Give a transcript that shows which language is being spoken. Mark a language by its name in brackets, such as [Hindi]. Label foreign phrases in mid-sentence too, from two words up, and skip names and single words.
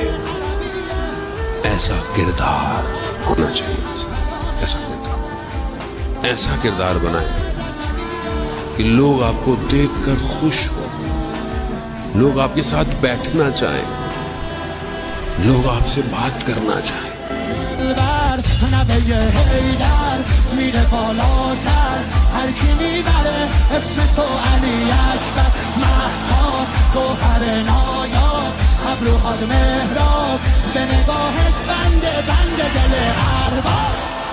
[Hindi] ऐसा किरदार होना चाहिए, ऐसा किरदार बनाए कि लोग आपको देखकर खुश हो, लोग आपके साथ बैठना चाहें, लोग आपसे बात करना चाहें। [Persian] نوه حیدر میره بالاتر، هر کی میبره اسم تو علی اکبر. مهتاب گوهر نایاب، ابروهات مهراب، به نگاهش بنده دل ارباب.